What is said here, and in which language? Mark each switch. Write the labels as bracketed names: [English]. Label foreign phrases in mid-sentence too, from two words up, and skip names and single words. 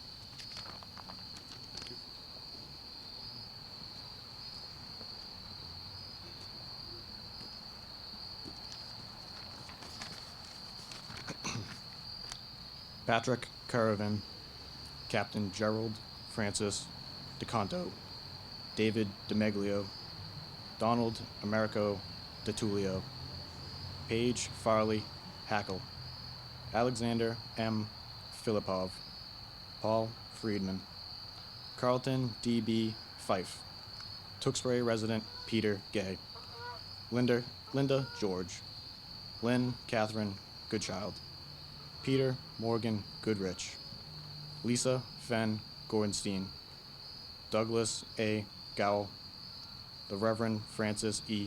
[English] Patrick Caravan, Captain Gerald Francis DeConto, David DeMeglio, Donald Americo DeTulio, Paige Farley Hackle, Alexander M. Filipov, Paul Friedman, Carlton D.B. Fife, Tewksbury resident Peter Gay, Linda George, Lynn Catherine Goodchild, Peter Morgan Goodrich, Lisa Fenn Gorenstein, Douglas A. Gowell, the Reverend Francis E.